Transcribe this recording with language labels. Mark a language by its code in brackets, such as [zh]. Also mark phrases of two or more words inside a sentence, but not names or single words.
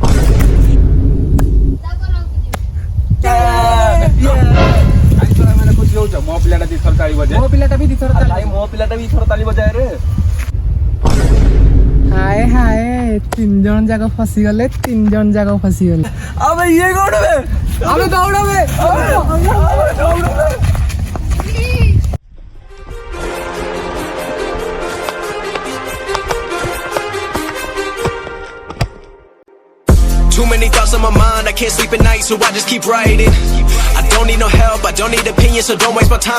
[or] ମାନେ ଖୁସି ହଉଛ ମୋ ପିଲାଟା ଦିଥର ତାଳି ବଜାଏ। ମୋ ପିଲାଟା ବି ଦିଥର ଆରେ ଭାଇ ମୋ ପିଲାଟା ବି ଦିଥର ତାଳି ବଜାଏ ରେ। ହାଏ ହାଏ 3 ଜଣ ଯାକ ଫସିଗଲେ 3 ଜଣ ଯାକ ଫସିଗଲେ। ଆବେ ଇଏ କୋଉଠି ବେ? ଆମେ ଦୌଡବେ। [en] Too many thoughts on my mind, I can't sleep at night, so I just keep writing. I don't need no help, I don't need opinions, so don't waste my time.